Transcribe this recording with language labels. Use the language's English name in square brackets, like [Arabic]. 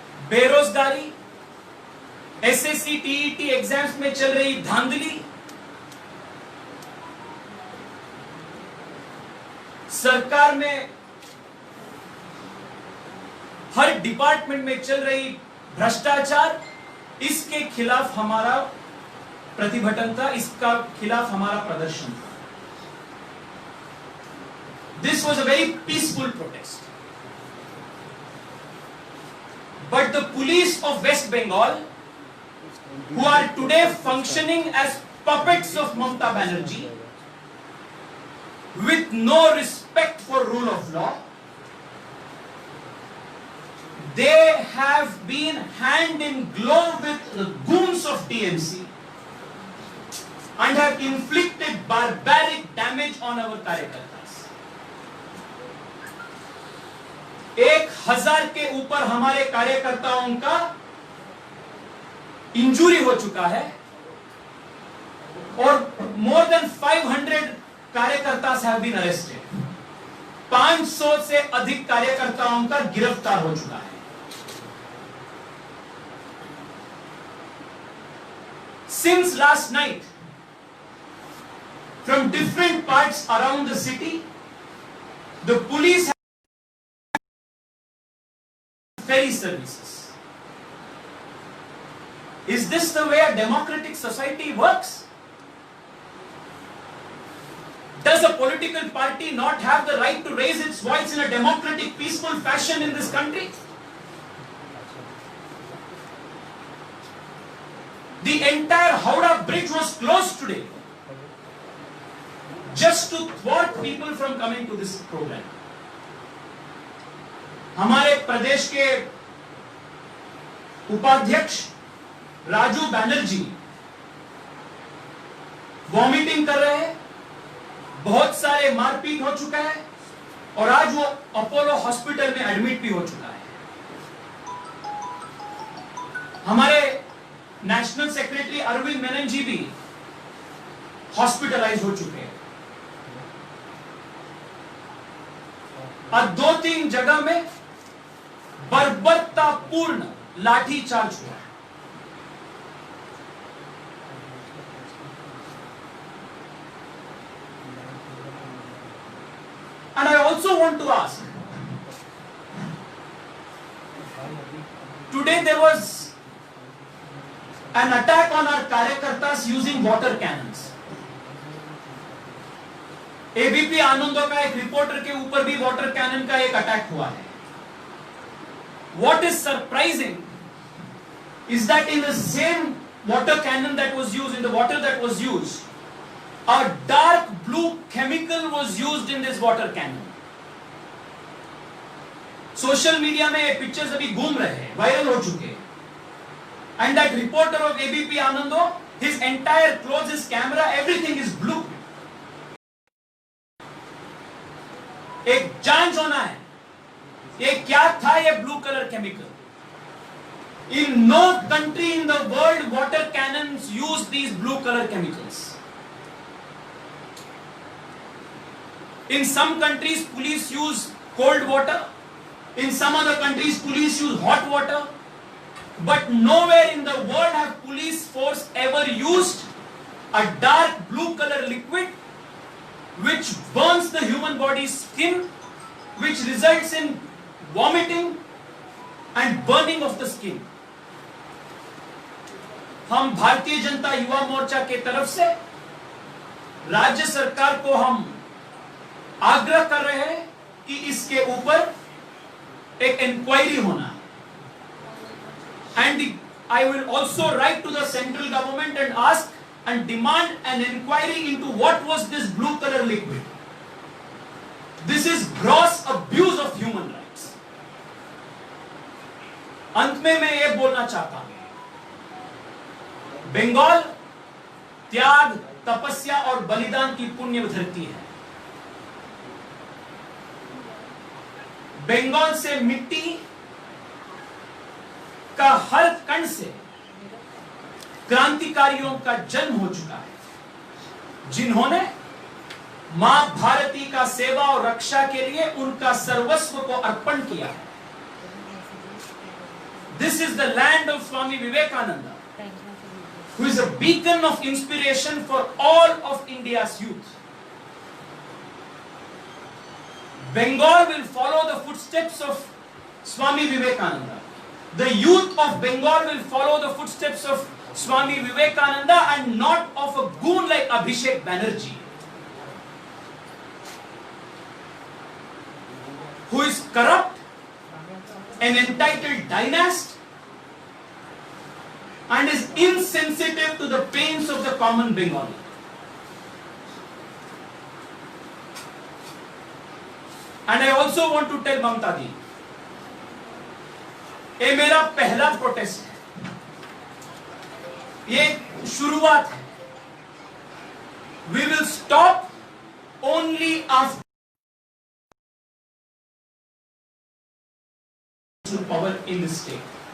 [Hindi] बेरोजगारी, SSC TET exams में चल रही धांधली, सरकार में हर डिपार्टमेंट में चल रही भ्रष्टाचार, इसके खिलाफ हमारा प्रतिभटन था, इसका खिलाफ हमारा प्रदर्शन था. [English] This was a very peaceful protest. But the police of West Bengal, who are today functioning as puppets of Mamata Banerjee, with no respect for rule of law, they have been hand in glove with the goons of TMC and have inflicted barbaric damage on our कार्यकर्तास. [Hindi] 1000 के ऊपर हमारे कार्यकर्ताओं का injury हो चुका है और [English] more than 500 [Hindi] कार्यकर्तास [English] have been arrested. [Hindi] 500 से अधिक कार्यकर्ताओं का गिरफ्तार हो चुका है. [English] Since last night, from different parts around the city, the police have ferry services. Is this the way a democratic society works? Does a political party not have the right to raise its voice in a democratic, peaceful fashion in this country? The entire Howrah Bridge was closed today just to thwart people from coming to this program. [Hindi] हमारे प्रदेश के उपाध्यक्ष Raju Banerjee vomiting कर रहे हैं, बहुत सारे मारपीट हो चुका है और आज वो अपोलो हॉस्पिटल में एडमिट भी हो चुका है. हमारे नेशनल सेक्रेटरी अरविंद मेनन जी भी हॉस्पिटलाइज हो चुके हैं. और 2-3 जगह में बर्बरतापूर्ण लाठीचार्ज हुआ है. [English] And I also want to ask, today there was an attack on our karyakartas using water cannons. [Hindi] ABP आनंदों का एक रिपोर्टर के ऊपर भी वाटर कैनन का एक अटैक हुआ है. [English] What is surprising is that in the same water cannon that was used, in the water that was used, A dark blue chemical was used in this water cannon. [Hindi] Social media में ये pictures अभी घूम रहे हैं, viral हो चुके हैं. [English] And that reporter of ABP Anando, his entire clothes, his camera, everything is blue. [Hindi] एक जांच होना है, ये क्या था ये blue colour chemical. [English] In no country in the world water cannons use these blue color chemicals. In some countries police use cold water, in some other countries police use hot water, but nowhere in the world have police force ever used a dark blue color liquid which burns the human body's skin, which results in vomiting and burning of the skin. [Hindi] हम भारतीय जनता युवा मोर्चा के तरफ से राज्य सरकार को हम आग्रह कर रहे हैं कि इसके ऊपर एक इंक्वायरी होना है. [English] And I will also write to the central government and ask and demand an inquiry into what was this blue color liquid. This is gross abuse of human rights. [Hindi] अंत में मैं ये बोलना चाहता हूं, बंगाल त्याग, तपस्या और बलिदान की पुण्य धरती है. बंगाल से मिट्टी का हर कण से क्रांतिकारियों का जन्म हो चुका है, जिन्होंने मां भारती का सेवा और रक्षा के लिए उनका सर्वस्व को अर्पण किया है. [English] This is the land of Swami Vivekananda, who is a beacon of inspiration for all of India's youth. Bengal will follow the footsteps of Swami Vivekananda. The youth of Bengal will follow the footsteps of Swami Vivekananda and not of a goon like Abhishek Banerjee, who is corrupt, an entitled dynast, and is insensitive to the pains of the common Bengali. And I also want to tell Mamta ji, [Hindi] ये मेरा पहला protest है, ये शुरुआत है. [English] We will stop only after power in the state.